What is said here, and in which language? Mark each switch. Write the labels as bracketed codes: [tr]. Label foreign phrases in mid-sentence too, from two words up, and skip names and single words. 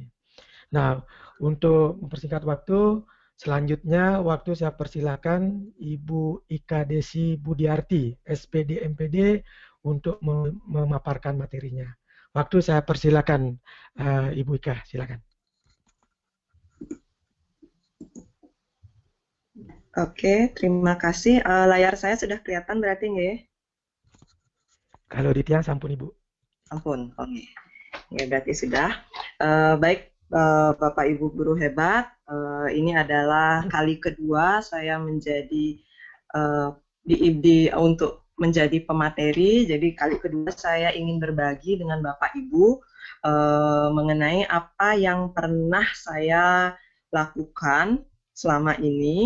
[id] Nah, untuk mempersingkat waktu, selanjutnya waktu saya persilakan Ibu Ika Desi Budiarti, SPD MPD, untuk memaparkan materinya. Waktu saya persilakan Ibu Ika, silakan. Oke, terima kasih. Layar saya sudah kelihatan berarti nggak ya? Kalau di [ban] tiang sampun [id] Ibu. Ampun, oke. Ya, berarti sudah. Baik, Bapak Ibu guru hebat, ini adalah kali kedua saya menjadi untuk menjadi pemateri. Jadi kali kedua saya ingin berbagi dengan Bapak Ibu mengenai apa yang pernah saya lakukan selama ini.